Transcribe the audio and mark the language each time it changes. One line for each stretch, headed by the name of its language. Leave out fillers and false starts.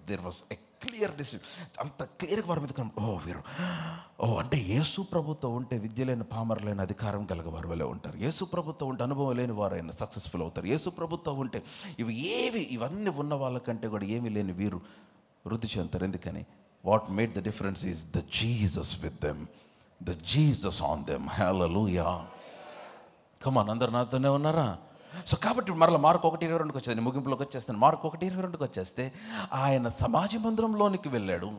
English: There was a clear decision.
Telugu: అంత క్లియర్గా వారి మీద వీరు అంటే యేసు ప్రభుతో ఉంటే విద్య లేని పామరులైన అధికారం కలగవారు వలె ఉంటారు. యేసు ప్రభుతో ఉంటే అనుభవం లేని వారైనా సక్సెస్ఫుల్ అవుతారు. యేసు ప్రభుతో ఉంటే ఇవన్నీ ఉన్న వాళ్ళకంటే కూడా ఏమీ లేని వీరు వృద్ధి చెందుతారు. ఎందుకని?
English: What made the difference is the Jesus with them, the Jesus on them. Hallelujah. Come on,
Telugu: అందరు నాతోనే ఉన్నారా? సో కాబట్టి మరలా మార్కు 1:22కి వచ్చేది, ముగింపులోకి వచ్చేస్తాను. మార్కు 1:22కి వచ్చేస్తే ఆయన సమాజ మందిరంలోనికి వెళ్ళాడు.